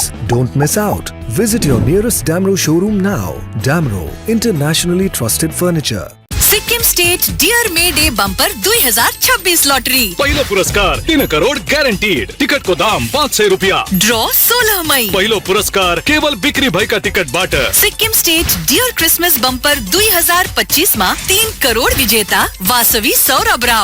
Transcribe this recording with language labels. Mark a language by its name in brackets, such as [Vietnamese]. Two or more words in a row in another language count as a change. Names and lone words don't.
[English] Don't miss out. Visit your nearest Damro showroom now. Damro, internationally trusted furniture. Sikkim State Dear May Day Bumper 2026 lottery [Nepali] पहिलो पुरस्कार 3 करोड़ गारंटीड टिकट को दाम 500 रुपया ड्रॉ 16 मई पहिलो पुरस्कार केवल बिक्री भएका टिकट बाट सिक्किम स्टेट डियर [English] Christmas bumper [Nepali] 2025 मा 3 करोड़ विजेता वासवी सौरभ राव।